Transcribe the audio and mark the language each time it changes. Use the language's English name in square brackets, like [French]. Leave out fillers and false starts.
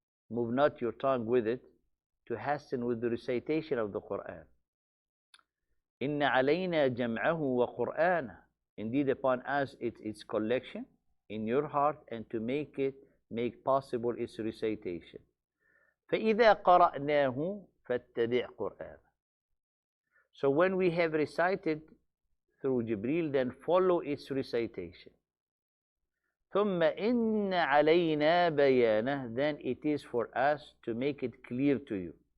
[English] Move not your tongue with it to hasten with the recitation of the Quran. [Arabic] إن علينا جمعه وقرآنه. [English] Indeed, upon us it's its collection in your heart and to make possible its recitation. [Arabic] فإذا قرأناه فاتبع قرآنه. [English] So when we have recited through Jibreel, then follow its recitation. [Arabic] ثم إن علينا بيانه. [English] Then it is for us to make it clear to you.